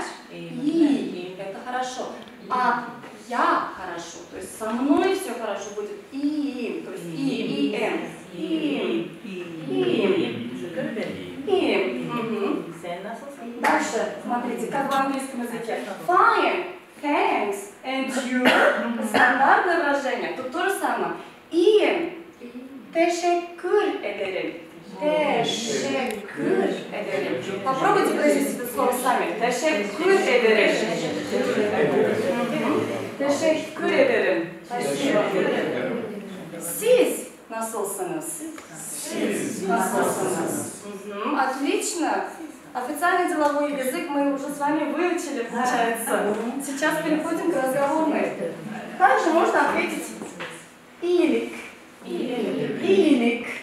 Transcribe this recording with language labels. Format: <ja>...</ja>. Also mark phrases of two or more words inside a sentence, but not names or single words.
<ru>И – это хорошо. А «я хорошо», то есть со мной все хорошо будет «им», то есть «им». Дальше, смотрите, как в английском языке.</ru> <en>Fine, thanks, and you.</en> <ru>Стандартное выражение. Тут то же самое.</ru> <tr>İyiyim. Teşekkür ederim. Teşekkür ederim.</tr> <ru>Попробуйте произнести это слово сами.</ru> <tr>Teşekkür ederim. Teşekkür ederim. Спасибо. Siz nasılsınız? Насылсыныз.</tr> <ru>Отлично. Официальный деловой язык мы уже с вами выучили, получается. Сейчас переходим к разговорной. Также можно ответить «илик».</ru> <tr>«Илик».</tr>